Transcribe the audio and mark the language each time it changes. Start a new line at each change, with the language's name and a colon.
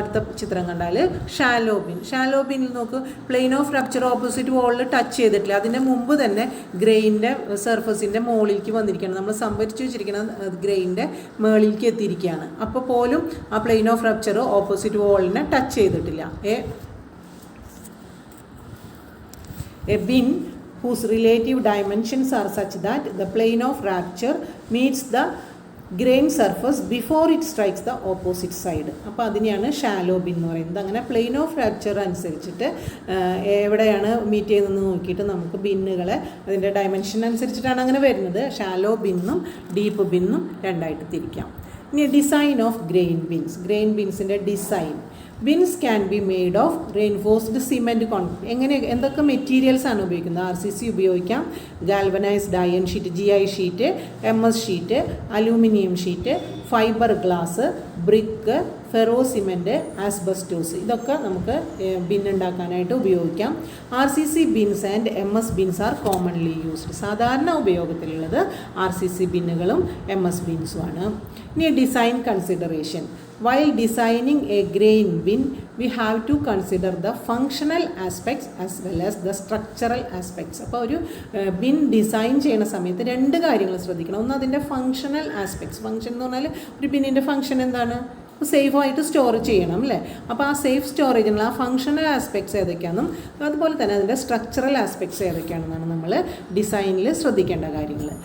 Malayalam: അടുത്ത ചിത്രം കണ്ടാൽ ഷാലോ ബിൻ. ഷാലോ ബിന്നിൽ നോക്ക്, plain of rupture opposite വാളിൽ touch ചെയ്തിട്ടില്ല, അതിൻ്റെ മുമ്പ് തന്നെ ഗ്രെയിനിൻ്റെ സർഫസിൻ്റെ മുകളിലേക്ക് വന്നിരിക്കുകയാണ്, നമ്മൾ സംഭരിച്ച് വെച്ചിരിക്കുന്ന ഗ്രെയിനിൻ്റെ മുകളിലേക്ക് എത്തിയിരിക്കുകയാണ്. അപ്പോൾ പോലും ആ plain of rupture opposite വാളിനെ touch ചെയ്തിട്ടില്ല.
English: A bin whose relative dimensions are such that the plane of rupture meets the grain surface before it strikes the opposite side.
Malayalam: അപ്പോൾ അതിനെയാണ് ഷാലോ ബിൻ എന്ന് പറയുന്നത്. അങ്ങനെ പ്ലെയിൻ ഓഫ് റപ്ചർ അനുസരിച്ചിട്ട് എവിടെയാണ് meet ചെയ്യുന്നതെന്ന് നോക്കിയിട്ട് നമുക്ക് ബിന്നുകളെ അതിൻ്റെ ഡയമെൻഷൻ അനുസരിച്ചിട്ടാണ് അങ്ങനെ വരുന്നത്. ഷാലോ ബിന്നും ഡീപ്പ് ബിന്നും രണ്ടായിട്ട് തിരിക്കാം. ഇനി design of grain Bins. Grain ബിൻസിൻ്റെ design.
English: Bins can be made of reinforced cement concrete.
Malayalam: എന്തൊക്കെ മെറ്റീരിയൽസ് ആണ് ഉപയോഗിക്കുന്നത്? RCC ഉപയോഗിക്കാം, galvanised iron sheet, GI sheet, MS sheet, aluminium sheet, fibre glass, brick, ferro cement, asbestos, ഇതൊക്കെ നമുക്ക് bin ഉണ്ടാക്കാനായിട്ട് ഉപയോഗിക്കാം.
English: RCC bins and MS bins are commonly used.
Malayalam: സാധാരണ ഉപയോഗത്തിലുള്ളത് RCC ബിന്നുകളും MS ബിൻസുമാണ്. ഇനി design consideration.
English: While designing a grain bin, we have to consider the functional aspects as well as the structural aspects.
Malayalam: അപ്പോൾ ഒരു bin design ചെയ്യുന്ന സമയത്ത് രണ്ട് കാര്യങ്ങൾ ശ്രദ്ധിക്കണം. ഒന്ന് അതിൻ്റെ ഫങ്ഷണൽ ആസ്പെക്ട്സ്. ഫങ്ഷൻ എന്ന് പറഞ്ഞാൽ ഒരു ബിന്നിൻ്റെ ഫങ്ഷൻ എന്താണ്? സേഫായിട്ട് സ്റ്റോർ ചെയ്യണം അല്ലേ. അപ്പോൾ ആ സേഫ് സ്റ്റോറേജിനുള്ള ആ ഫങ്ഷണൽ ആസ്പെക്ട്സ് ഏതൊക്കെയാണെന്നും അതുപോലെ തന്നെ അതിൻ്റെ സ്ട്രക്ചറൽ ആസ്പെക്ട്സ് ഏതൊക്കെയാണെന്നാണ് നമ്മൾ ഡിസൈനിൽ ശ്രദ്ധിക്കേണ്ട കാര്യങ്ങൾ.